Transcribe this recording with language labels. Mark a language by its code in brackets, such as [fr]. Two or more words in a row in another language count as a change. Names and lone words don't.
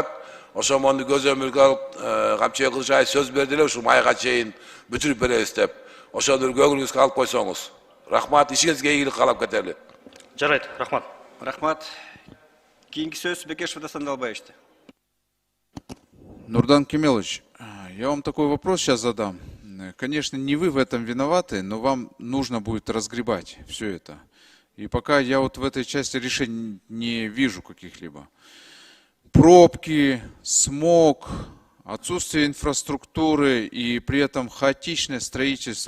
[ky] Ошону көзөмөлгө алып, Камчыбек Кылычбаев сөз берди эле, ушул майга чейин бүтүрүп беребиз деп. Ошону көңүлүңүзгө алып койсоңуз. Рахмат, ишиңизге ийгилик каалап кетели. Жарайт, рахмат. Рахмат. Кийинки сөз Бекешев Дастан Далбаевичте. [ru] Нурдан Кемелович, я вам такой вопрос сейчас задам. Конечно, не вы в этом виноваты, но вам нужно будет разгребать все это. И пока я вот в этой части решений не вижу каких-либо. Пробки, смог, отсутствие инфраструктуры и при этом хаотичное строительство.